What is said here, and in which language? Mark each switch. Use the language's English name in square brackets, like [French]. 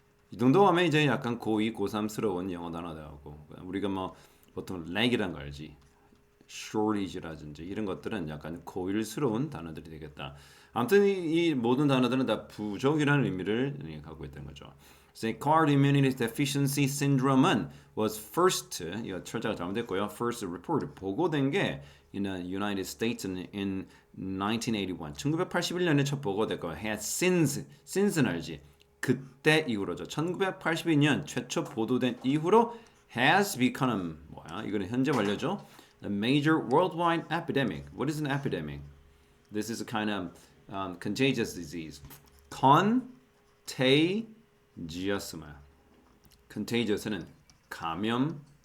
[Korean] 이 정도 하면 이제 약간 고2, 고3스러운 영어 단어들하고 우리가 뭐 보통 lag이란 거 알지? shortage라든지 이런 것들은 약간 고1스러운 단어들이 되겠다. 아무튼 이 모든 단어들은 다 부족이라는 의미를 갖고 있다는 거죠. [English] So acquired immunity deficiency syndrome [Korean] 은 [English] was first [Korean] 이거 철자가 잘못됐고요. [English] first reported [Korean] 보고된 게 [English] in the United States in 1981. [Korean] 1981년에 첫 보고됐고 [English] had since [Korean] 는 알지? 그때 이후로죠. 1982년 최초 보도된 이후로 [English] has become [Korean] 뭐야? 이거는 현재 완료죠. [English] A major worldwide epidemic. What is an epidemic? This is a kind of contagious disease. [Korean] contagious만. contagious는 감염적인이다.